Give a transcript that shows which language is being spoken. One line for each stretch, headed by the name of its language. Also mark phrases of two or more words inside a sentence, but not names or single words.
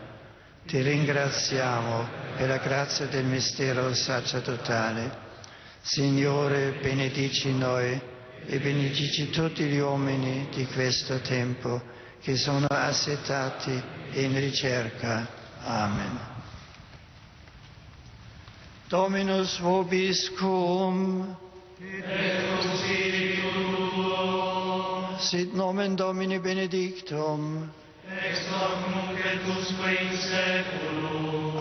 Italian: Ti ringraziamo per la grazia del mistero sacerdotale. Signore, benedici noi e benedici tutti gli uomini di questo tempo che sono assetati e in ricerca.
Latin: Amen. Dominus vobiscum, et cum spiritu tuo, sit nomen Domini benedictum, ex hoc nunc et usque in saeculum,